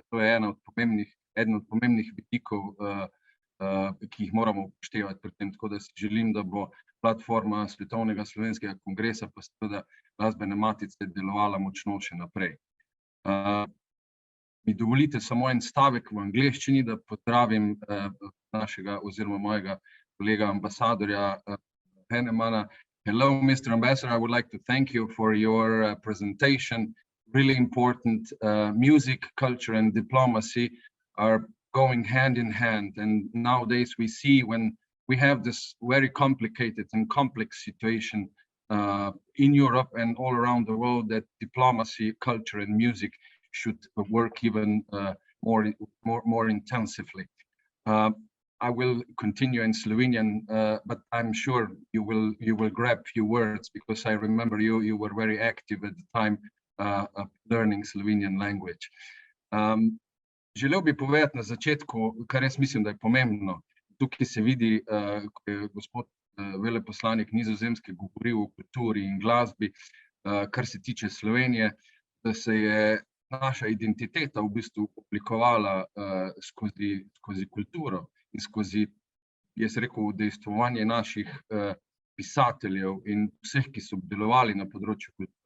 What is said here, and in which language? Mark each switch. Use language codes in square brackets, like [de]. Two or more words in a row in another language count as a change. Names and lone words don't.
[sl] To je eden od pomembnih vidikov, ki jih moramo upoštevati pri tem, tako da si želim, da bo platforma Svetovnega slovenskega kongresa pa seveda Glasbene matice delovala močno še naprej. Mi dovolite samo en stavek v angleščini, da pozdravim našega oziroma mojega kolega ambasadorja Hennemana. [en] Hello, Mr. Ambassador. I would like to thank you for your presentation. Really important. Music, culture, and diplomacy are going hand in hand. And nowadays we see when we have this very complicated and complex situation in Europe and all around the world, that diplomacy, culture, and music should work even more intensively. I will continue in Slovenian, but I'm sure you will grab few words, because I remember you were very active at the time of learning Slovenian language. [sl] Želel bi povedati na začetku, kar jaz mislim, da je pomembno. Tukaj se vidi, ko je gospod veleposlanik Nizozemske govoril o kulturi in glasbi, kar se tiče Slovenije, da se je naša identiteta v bistvu oblikovala skozi kulturo in skozi, jaz rekel, udejstvovanje naših pisateljev in vseh, ki so delovali na področju kulture.